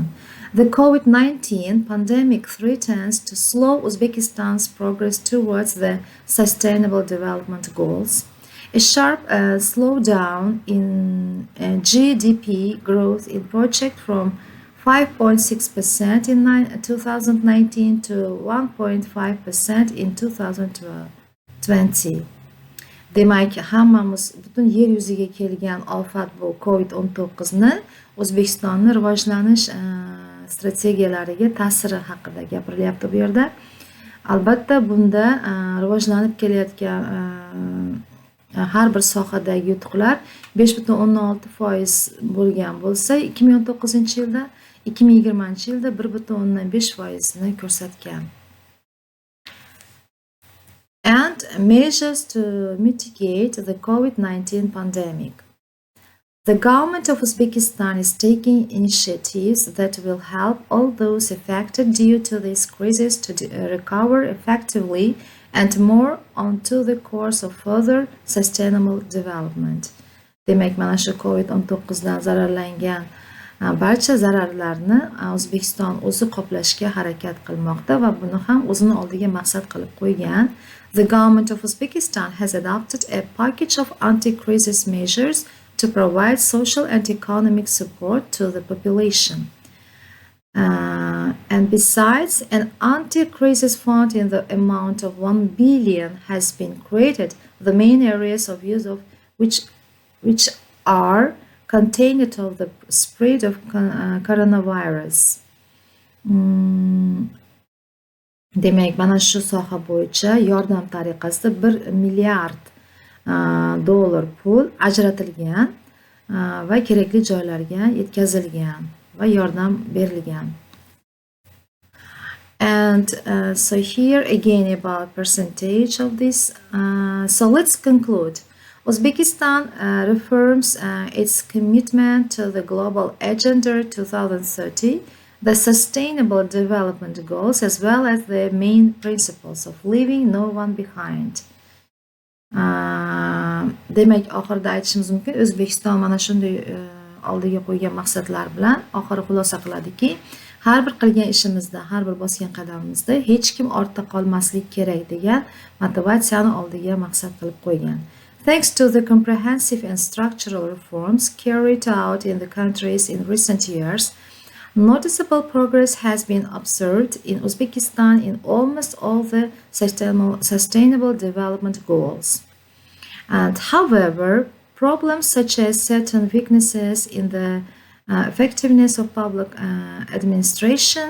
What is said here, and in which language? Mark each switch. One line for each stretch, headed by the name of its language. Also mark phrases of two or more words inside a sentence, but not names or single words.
English: The COVID-19 pandemic threatens to slow Uzbekistan's progress towards the sustainable development goals. A sharp slowdown in GDP growth in project from 5.6% in 2019 to 1.5% in 2020.
Uzbek: Demak, hammamiz butun yer yuziga kelgan ofat bu COVID-19 ni O'zbekistonning rivojlanish strategiyalariga ta'siri haqida gapirilyapti bu yerda. Albatta bunda rivojlanib kelayotgan har bir sohadagi yutuqlar 5.16% bo'lgan bo'lsa, 2019-yilda 2020-yilda 1.5% ni ko'rsatgan.
English: And measures to mitigate the COVID-19 pandemic. The government of Uzbekistan is taking initiatives that will help all those affected due to this crisis to recover effectively and more onto the course of further sustainable development.
Uzbek: Demak, mana shu COVID-19 dan zararlangan barcha zararlarni O'zbekiston o'zi qoplashga harakat qilmoqda va buni ham o'zini oldiga maqsad qilib qo'ygan.
English: The government of Uzbekistan has adopted a package of anti-crisis measures to provide social and economic support to the population. And besides, an anti-crisis fund in the amount of 1 billion has been created, the main areas of use of which are contained of the spread of coronavirus.
Uzbek: Demak, mana shu soha bo'yicha yordam tariqasida 1 milliard dollar pul ajratilgan va kerakli joylarga yetkazilgan va yordam berilgan.
English: And so here again about percentage of this. So let's conclude. Uzbekistan reaffirms its commitment to the Global Agenda 2030, the Sustainable Development Goals, as well as the main principles of leaving no one behind.
Uzbek: Demak, oxirida aytishimiz mumkin, O'zbekiston mana shunday oldiga qo'ygan maqsadlar bilan oxiri xulosa qiladiki, har bir qilgan ishimizda, har bir bosgan qadamimizda hech kim ortda qolmaslik kerak degan motivatsiyani oldiga maqsad qilib qo'ygan.
English: Thanks to the comprehensive and structural reforms carried out in the countries in recent years, noticeable progress has been observed in Uzbekistan in almost all the sustainable development goals. And however, problems such as certain weaknesses in the effectiveness of public administrations,